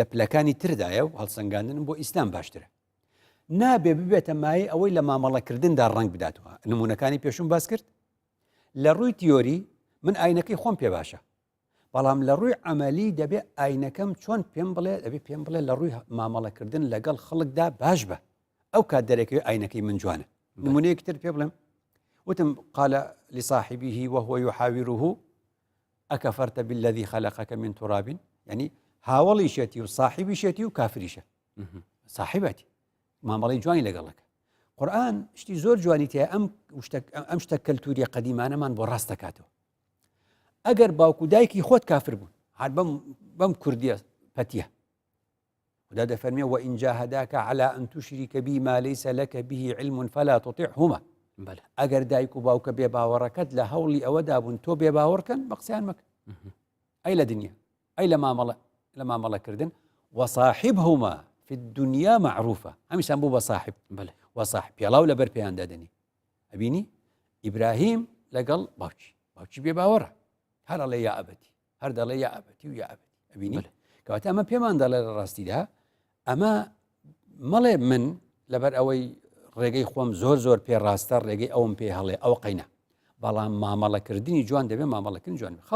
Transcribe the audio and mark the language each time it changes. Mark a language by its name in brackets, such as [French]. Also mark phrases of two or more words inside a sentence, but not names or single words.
[Central Kurdish] پلەکانی تردایە و هەڵسەنگاندنم بۆ ئیسلام باشترە نابێ ببێتە مای ئەوەی لە مامەڵەکردندا ڕنگ بداتەوە نمونونەکانی پێشوم باس کرد لە ڕووی تیۆری من ئاینەکەی خۆم پێ باشە بەڵام لە ڕووی ئەمەلی دەبێت ئاینەکەم چۆن پێم بڵێ دەبێت پێم بڵێ لە ڕووی مامەڵەکردن لەگەڵ خەڵکدا باش بە ئەو کات دەرەکەوێت ئاینەکەی من جوانە نمونەیەکی تر پێ بڵێم وتم [Arabic] قال لصاحبه وهو يحاوره أكفرت بالذي خلقك من تراب [Central Kurdish] يعني هاوڵی شێتی و صاحبی شێتی و کافریشە صاحبەتی مامەڵی جوانی لەگەڵەکە قورئان شتی زۆر جوانی تێ ئەم شتە کەلتوری قەدیمانەمان بۆ ڕاست دەکاتەوە ئەگەر باوکو دایکی خۆت کافر بوون هات بەم کوردیە پەتیە خدا دەفەرمێ [Arabic] وئین جاهداکە على أن تشرك بي ما ليس لك به علم فلا تطعهما [Central Kurdish] ئەگەر دایک و باوکە بێ باوەڕەکەت لە هەوڵی ئەوەدا بوون تۆ بێ باوەڕکەن بە قسەیان مەکە ئەی لە دنیا ئەی لە مامەڵەکردن [Arabic] وصاحبهما في الدنيا معروفة [Central Kurdish] هەمیشان بوو بە صاحب وصاحب پێڵاو لەبەر پێیان دەدەنی ئەبینی ئیبراهیم لەگەڵ باوکی بێ باوەڕە هەر ئەڵێ [Arabic] یا ئەبەتی [Central Kurdish] هەر دەڵێ [Arabic] یا ئەبەتی [Central Kurdish] و [Arabic] یا ئەبەتی [Central Kurdish] ئەبینی کەواتە ئەمە پێمان دەڵێ لە ڕاستیدا ئەمە مەڵێ من لەبەر ئەوەی ڕێگەی خۆم زۆر پێ ڕاستە ڕێگەی ئەوم پێ هەڵێ ئەو قەینە بەڵام مامەڵەکردنی جوان دەبێت مامەڵەکردن جوان